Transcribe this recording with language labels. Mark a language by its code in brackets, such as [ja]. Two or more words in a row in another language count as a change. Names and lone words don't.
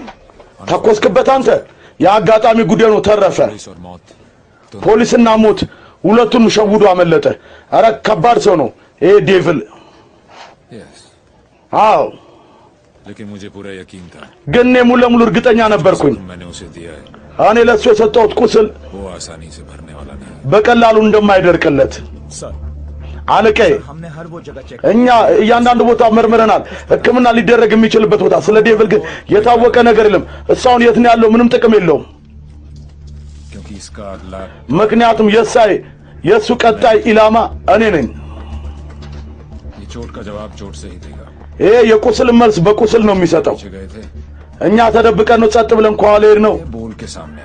[am] ተኮስክበት አንተ? የአጋጣሚ ጉዳይ ነው ተረፈ። [hi] पुलिस और मौत [am] ፖሊስና ሞት ሁለቱን ሸውዶ አመለጠ። አረ ከባድ ሰው ነው ይሄ ዴቪል። [hi] यस [am] አዎ [hi] लेकिन मुझे पूरा यकीन था [am] ግን እኔ ሙሉ ለሙሉ እርግጠኛ ነበርኩኝ። [hi] मैंने उसे दिया है [am] እኔ ለሱ የሰጠሁት ቁስል [hi] वो आसानी से भरने वाला नहीं [am] በቀላሉ እንደማይደርቅለት [hi] सर [am] አለቀ። [hi] हमने हर वो जगह चेक [am] እኛ እያንዳንዱ ቦታ መርምረናል፣ ሕክምና ሊደረግ የሚችልበት ቦታ። ስለ ዴቪል ግን የታወቀ ነገር የለም። እሷን የት ነው ያለው? ምንም ጥቅም የለውም። [hi] क्योंकि इसका अगला [am] ምክንያቱም የሱ ቀጣይ ኢላማ እኔ ነኝ። [hi] ये चोट का जवाब चोट से ही देगा [am] ይሄ የቁስል መልስ በቁስል ነው የሚሰጠው። [hi] पीछे गए थे [am] እኛ ተደብቀን ነው ጸጥ ብለን ከኋላ ሄድ ነው። [hi] ये बोल के सामने